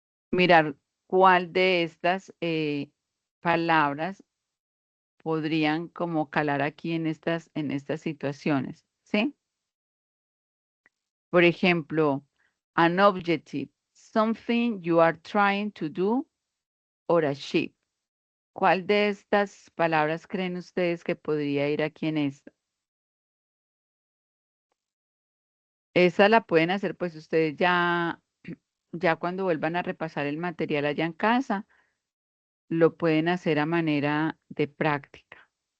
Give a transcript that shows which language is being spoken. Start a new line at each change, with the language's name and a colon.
Spanish: Mirar cuál de estas palabras podrían como calar aquí en estas situaciones, ¿sí? Por ejemplo,
English: an objective, something you are trying to do or achieve.
Spanish: ¿Cuál de estas palabras creen ustedes que podría ir aquí en esta? Esa la pueden hacer pues ustedes ya cuando vuelvan a repasar el material allá en casa, lo pueden hacer a manera de práctica.